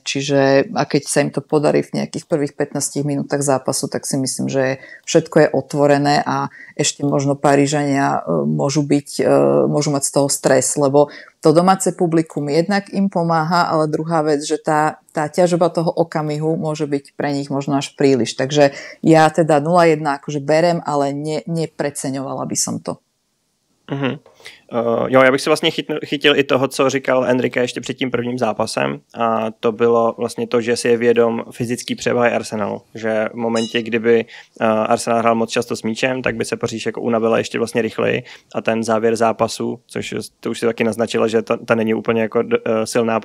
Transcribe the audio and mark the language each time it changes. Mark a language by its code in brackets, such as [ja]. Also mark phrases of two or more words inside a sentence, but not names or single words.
[sk] Čiže a keď sa im to podarí v nejakých prvých 15 minútach zápasu, tak si myslím, že všetko je otvorené a ešte možno Parížania môžu mať z toho stres, lebo to domáce publikum jednak im pomáha, ale druhá vec, že tá ťažoba toho okamihu môže byť pre nich možno až príliš. Takže ja teda 0-1 akože berem, ale nepreceňovala by som to. [cs] Jo, já bych si vlastně chytil i toho, co říkal Enrique ještě před tím prvním zápasem, a to bylo vlastně to, že si je vědom fyzický převahy Arsenalu, že v momentě, kdyby Arsenal hrál moc často s míčem, tak by se Paříž jako unavila ještě vlastně rychleji a ten závěr zápasu, což to už si taky naznačila, že ta není úplně jako silná